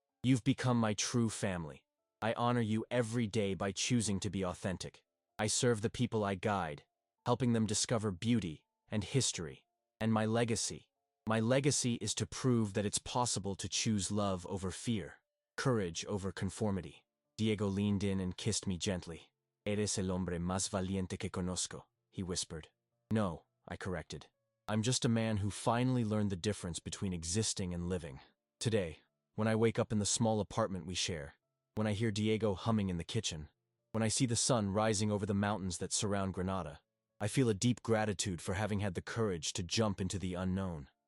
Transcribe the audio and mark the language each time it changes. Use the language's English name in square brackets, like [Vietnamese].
[English] "You've become my true family. I honor you every day by choosing to be authentic. I serve the people I guide. helping them discover beauty and history. And my legacy. My legacy is to prove that it's possible to choose love over fear, courage over conformity. Diego leaned in and kissed me gently. [Spanish] Eres el hombre más valiente que conozco, [English] he whispered. No, I corrected. I'm just a man who finally learned the difference between existing and living. Today, when I wake up in the small apartment we share, when I hear Diego humming in the kitchen, when I see the sun rising over the mountains that surround Granada, I feel a deep gratitude for having had the courage to jump into the unknown.